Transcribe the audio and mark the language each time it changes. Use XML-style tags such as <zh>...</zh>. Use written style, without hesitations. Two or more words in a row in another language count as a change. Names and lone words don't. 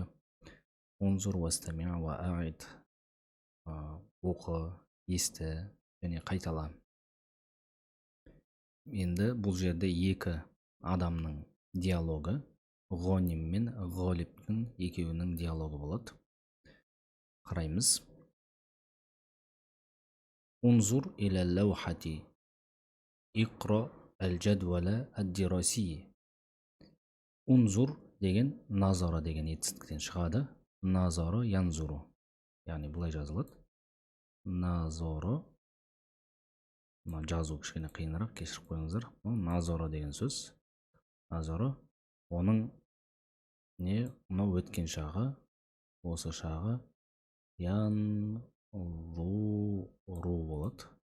<ar>انظر واستمع وأعد,</ar> <kk>оқы, есті және қайтала. Енді бұл жерде 2 адамның диалогы, Ғоним мен Ғолиптің екеуінің диалогы болады. Қараймыз.</kk> <ar>انظر إلى اللوحة اقرأ الجدول الدراسي.</ar> <kk>Унзур деген назара деген етістіктен шығады.</kk> <ar>نظر ينظر,</ar> <kk>яғни бұлай жазылады. Назара, жазу кішкене қиынырақ, кешіріп қойыңыздар. Назара деген сөз. Назара, оның мынау өткен шағы, осы шағы янзуру болады.</kk>